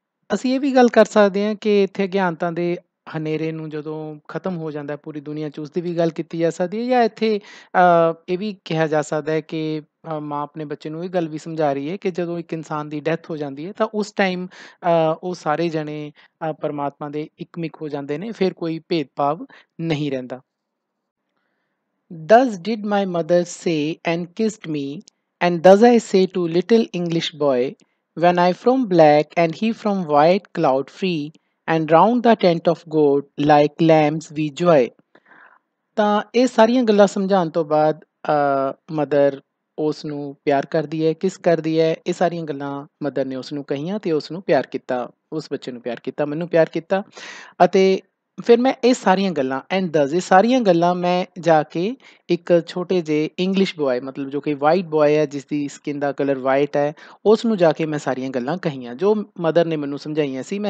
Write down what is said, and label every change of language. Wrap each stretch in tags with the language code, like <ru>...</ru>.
<pa>ਅਸੀਂ ਇਹ ਵੀ ਗੱਲ ਕਰ ਸਕਦੇ ਹਾਂ ਕਿ ਇੱਥੇ ਅਗਿਆਨਤਾ ਦੇ ਹਨੇਰੇ ਨੂੰ ਜਦੋਂ ਖਤਮ ਹੋ ਜਾਂਦਾ ਪੂਰੀ ਦੁਨੀਆ 'ਚ, ਉਸਦੀ ਵੀ ਗੱਲ ਕੀਤੀ ਜਾ ਸਕਦੀ ਹੈ। ਜਾਂ ਇੱਥੇ ਇਹ ਵੀ ਕਿਹਾ ਜਾ ਸਕਦਾ ਹੈ ਕਿ ਮਾਂ ਆਪਣੇ ਬੱਚੇ ਨੂੰ ਇਹ ਗੱਲ ਵੀ ਸਮਝਾ ਰਹੀ ਹੈ ਕਿ ਜਦੋਂ ਇੱਕ ਇਨਸਾਨ ਦੀ ਡੈਥ ਹੋ ਜਾਂਦੀ ਹੈ, ਤਾਂ ਉਸ ਟਾਈਮ ਉਹ ਸਾਰੇ ਜਣੇ ਪਰਮਾਤਮਾ ਦੇ ਇਕਮਿਕ ਹੋ ਜਾਂਦੇ ਨੇ, ਫਿਰ ਕੋਈ ਭੇਦਭਾਵ ਨਹੀਂ ਰਹਿੰਦਾ।</pa> <en>Thus did my mother say and kissed me, and thus I say to little English boy, when I from black and he from white cloud free, and round the tent of God like lambs we joy।</en> <pa>ਤਾਂ ਇਹ ਸਾਰੀਆਂ ਗੱਲਾਂ ਸਮਝਾਉਣ ਤੋਂ ਬਾਅਦ mother ਉਸ ਨੂੰ ਪਿਆਰ ਕਰਦੀ ਹੈ, ਕਿਸ ਕਰਦੀ ਹੈ, ਇਹ ਸਾਰੀਆਂ ਗੱਲਾਂ ਮਦਰ ਨੇ ਉਸ ਨੂੰ ਕਹੀਆਂ ਅਤੇ ਉਸ ਨੂੰ ਪਿਆਰ ਕੀਤਾ, ਉਸ ਬੱਚੇ ਨੂੰ ਪਿਆਰ ਕੀਤਾ, ਮੈਨੂੰ ਪਿਆਰ ਕੀਤਾ। ਅਤੇ ਫਿਰ ਮੈਂ ਇਹ ਸਾਰੀਆਂ ਗੱਲਾਂ ਇਹ ਸਾਰੀਆਂ ਗੱਲਾਂ ਮੈਂ ਜਾ ਕੇ ਇੱਕ ਛੋਟੇ ਜਿਹੇ ਇੰਗਲਿਸ਼ ਬੋਆਏ, ਮਤਲਬ ਜੋ ਕਿ ਵਾਈਟ ਬੋਆਏ ਹੈ, ਜਿਸ ਦੀ ਸਕਿਨ ਦਾ ਕਲਰ ਵਾਈਟ ਹੈ, ਉਸ ਨੂੰ ਜਾ ਕੇ ਮੈਂ ਸਾਰੀਆਂ ਗੱਲਾਂ ਕਹੀਆਂ ਜੋ ਮਦਰ ਨੇ ਮੈਨੂੰ ਸਮਝਾਈਆਂ ਸੀ।</pa>